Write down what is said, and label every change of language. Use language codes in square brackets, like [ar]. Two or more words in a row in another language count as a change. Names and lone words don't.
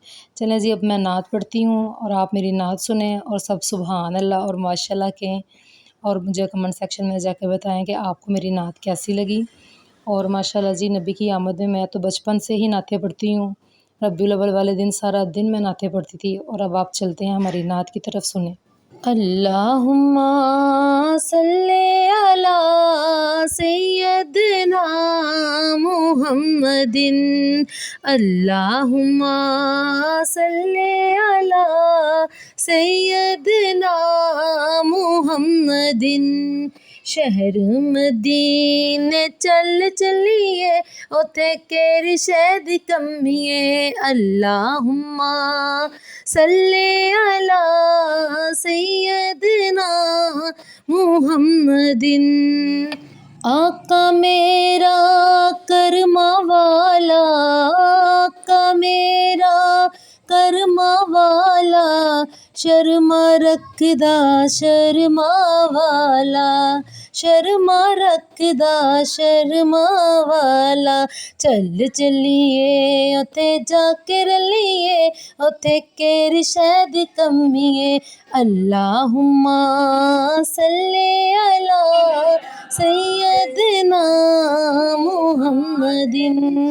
[ur] چلیں جی اب میں نعت پڑھتی ہوں اور آپ میری نعت سنیں اور سب [ar] سبحان الله [ur] اور ماشاءاللہ کہیں، اور مجھے [en] comment section [ur] میں جا کر بتائیں کہ آپ کو میری نعت کیسی لگی. اور ماشاءاللہ جی نبی کی آمد میں میں تو بچپن سے ہی نعتیں پڑھتی ہوں. ربیع الاول والے دن سارا دن میں نعتیں پڑھتی تھی۔ اور اب آپ چلتے ہیں ہماری نعت کی طرف، سنیں. [ar] اللهم صل على سيدنا محمد. اللهم صل على سيدنا محمد. [pa] شہر مدینے چل چلیے، اوتھے کیری شہد کمائیے. [ar] اللهم صل على سيدنا محمد. [pa] آقا میرا کرماں والا، آقا میرا کرماں والا، شرماں رکھدا شرماں والا، شرماں رکھدا شرماں والا. چل چلیے اوتھے جا کے رلیے، اوتھے کیری شہد کمائیے. [ar] اللهم صل على سيدنا محمد.